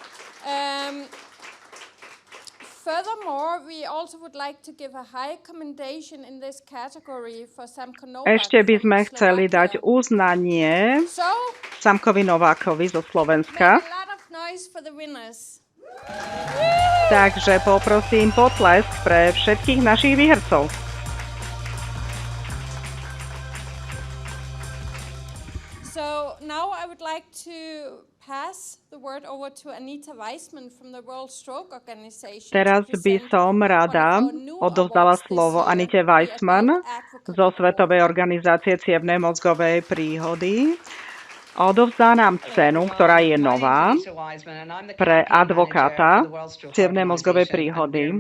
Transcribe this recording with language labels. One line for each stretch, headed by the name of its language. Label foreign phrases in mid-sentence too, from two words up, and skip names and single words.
Slovak: Ešte by sme chceli dať uznanie Samkovi Novákovi zo Slovenska. Takže poprosím potlesk pre všetkých našich výhercov.
English: So now I would like to pass the word over to Anita Weissman from the World Stroke Organization.
Slovak: Teraz by som rada odovzdala slovo Anite Weissman zo Svetovej organizácie cievnej mozgovej príhody. Odovzdá nám cenu, ktorá je nová pre advokáta cievnej mozgovej príhody.